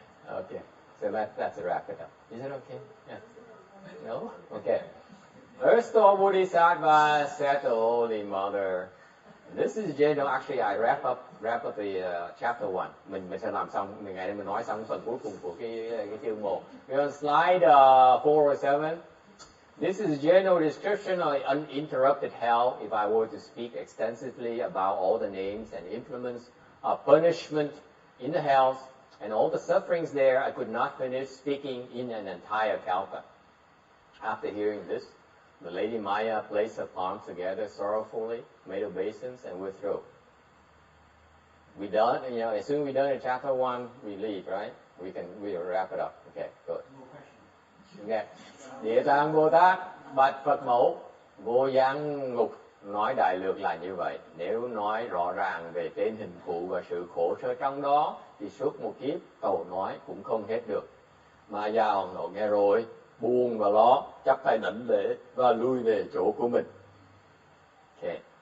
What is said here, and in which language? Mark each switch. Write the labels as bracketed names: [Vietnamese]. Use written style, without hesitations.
[English] Okay, so that's a wrap it up. Is it okay? Yeah. No? Okay. Earth Store Bodhisattva said to Holy Mother, this is general. Actually, I wrap up the chapter 1. [Vietnamese] Mình sẽ làm xong, ngày nay mình nói xong phần cuối cùng của cái chương 1. [English] We're on slide 4 or 7. This is a general description of uninterrupted hell. If I were to speak extensively about all the names and implements of punishment in the hells and all the sufferings there, I could not finish speaking in an entire kalpa. After hearing this, the Lady Maya placed her palms together sorrowfully, made obeisance, and withdrew. We done, as soon as we're done in chapter 1, we leave, right? We'll wrap it up. Okay, good. Okay. [Vietnamese] Địa Tạng Bồ Tát bạch Phật mẫu, vô gián ngục nói đại lược là như vậy. Nếu nói rõ ràng về tên hình thù và sự khổ sở trong đó, thì suốt một kiếp cầu nói cũng không hết được. Mà già Hoàng hậu nghe rồi, buồn và lo, chắp tay đảnh lễ và lui về chỗ của mình. Okay.